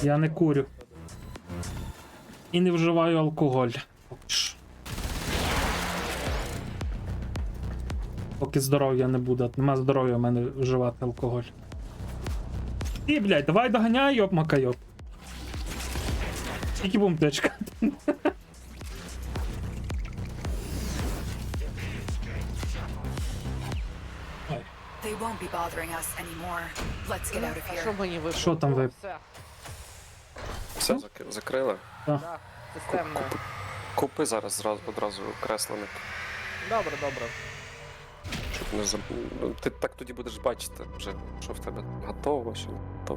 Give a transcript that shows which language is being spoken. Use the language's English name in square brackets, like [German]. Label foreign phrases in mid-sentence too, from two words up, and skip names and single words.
[Ukrainian] Я не курю. І не вживаю алкоголь. Поки що. Поки здоров'я не буде. Нема здоров'я в мене вживати алкоголь. І, блядь, давай доганяй, йоп макайоп. Скільки будемо течка? [English] They won't be bothering us anymore. Let's get out of [Ukrainian] А [English] here. [Ukrainian] що мені випало? Що там ви? Все, Все закрили. да, системно. Купи зараз одразу кресленик. Добре, добре. Щоб не заб... Ну, ти так тоді будеш бачити вже, що в тебе готово, що не готово.